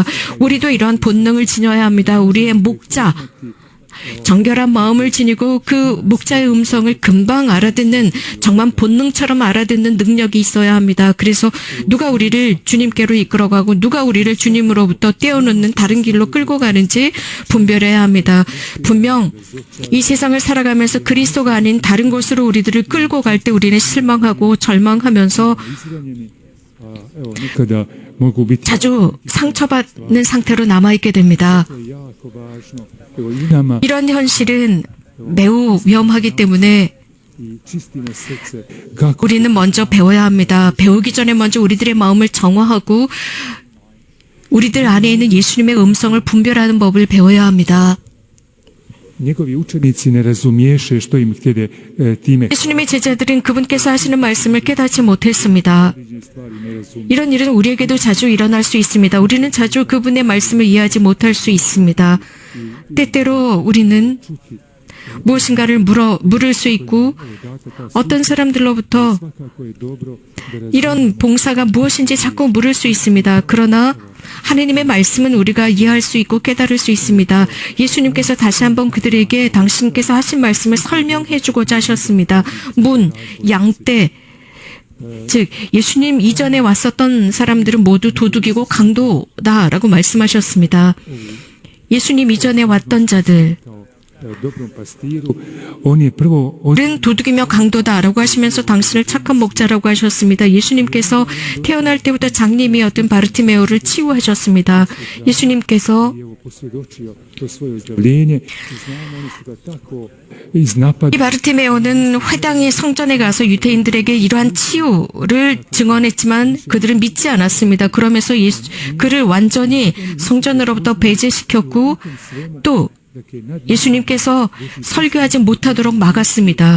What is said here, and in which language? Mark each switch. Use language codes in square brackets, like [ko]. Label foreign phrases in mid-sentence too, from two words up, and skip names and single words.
[ko] 우리도 이러한 본능을 지녀야 합니다. 우리의 목자 정결한 마음을 지니고 그 목자의 음성을 금방 알아듣는 정말 본능처럼 알아듣는 능력이 있어야 합니다. 그래서 누가 우리를 주님께로 이끌어가고 누가 우리를 주님으로부터 떼어놓는 다른 길로 끌고 가는지 분별해야 합니다. 분명 이 세상을 살아가면서 그리스도가 아닌 다른 곳으로 우리들을 끌고 갈 때 우리는 실망하고 절망하면서 [hr] izranjeni, evo nekada mogu biti [ko] 자주 상처받는 상태로 남아있게 됩니다. [hr] jako važno. Evo i nama [ko] 이런 현실은 매우 위험하기 때문에 [hr] i čistimo srce kako [ko] 우리는 먼저 배워야 합니다. 배우기 전에 먼저 우리들의 마음을 정화하고 우리들 안에 있는 예수님의 음성을 분별하는 법을 배워야 합니다. [hr] Njegovi učenici ne razumješe što im htjede time. [ko] 예수님의 제자들은 그분께서 하시는 말씀을 깨닫지 못했습니다. [hr] Određene stvari ne razumiju. [ko] 이런 일은 우리에게도 자주 일어날 수 있습니다. 우리는 자주 그분의 말씀을 이해하지 못할 수 있습니다. 때때로 우리는 무엇인가를 물을 수 있고 어떤 사람들로부터 [hr] Svakako je dobro da [ko] 이런 봉사가 무엇인지 자꾸 물을 수 있습니다. 그러나 하느님의 말씀은 우리가 이해할 수 있고 깨달을 수 있습니다. 예수님께서 다시 한번 그들에게 당신께서 하신 말씀을 설명해 주고자 하셨습니다. 문, 양떼, 즉 예수님 이전에 왔었던 사람들은 모두 도둑이고 강도다라고 말씀하셨습니다. 예수님 이전에 왔던 자들 [hr] dobrom pastiru, on je prvo [ko] 는 도둑이며 강도다라고 하시면서 당신을 착한 목자라고 하셨습니다. 예수님께서 태어날 때부터 장님이었던 바르티메오를 치유하셨습니다. 예수님께서 [hr] evo posvjedočio to svoje ozdravljenje. Znamo oni su ga tako iznapadali. [ko] 이 바르티메오는 회당의 성전에 가서 유대인들에게 이러한 치유를 증언했지만 그들은 믿지 않았습니다. 그러면서 그를 완전히 성전으로부터 배제시켰고 또 예수님께서 설교하지 못하도록 막았습니다.